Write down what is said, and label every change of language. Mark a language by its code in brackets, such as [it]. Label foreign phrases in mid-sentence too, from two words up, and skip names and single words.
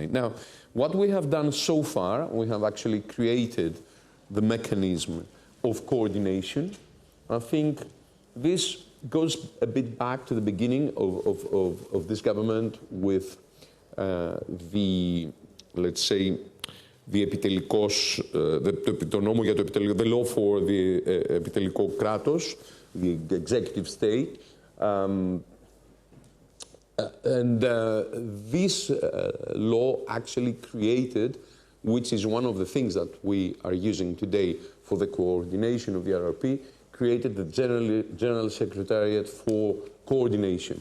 [en] Now, what we have done so far, we have actually created the mechanism of coordination. I think this goes a bit back to the beginning of this government with let's say, the [el] επιτελικός, το νόμο για το επιτελικό, [en] the law for the [el] επιτελικό κράτος, [en] the executive state. This law actually created, which is one of the things that we are using today for the coordination of the RRP, created the General Secretariat for Coordination.